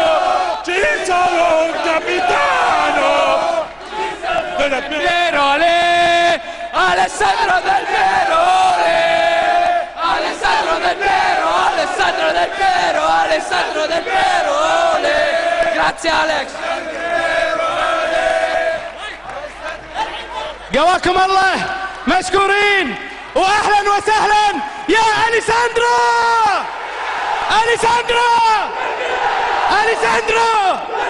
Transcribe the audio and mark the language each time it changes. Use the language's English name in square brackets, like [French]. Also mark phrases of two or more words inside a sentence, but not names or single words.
[Italian] C'è solo un capitano! Pierole! Alessandro Del Pierole! Alessandro Del Piero! Alessandro Del Piero! Alessandro Del Pierole! Grazie Alex! [Arabic] قواكم الله مشكورين واهلا وسهلا يا أليساندرو. أليساندرو أليساندرو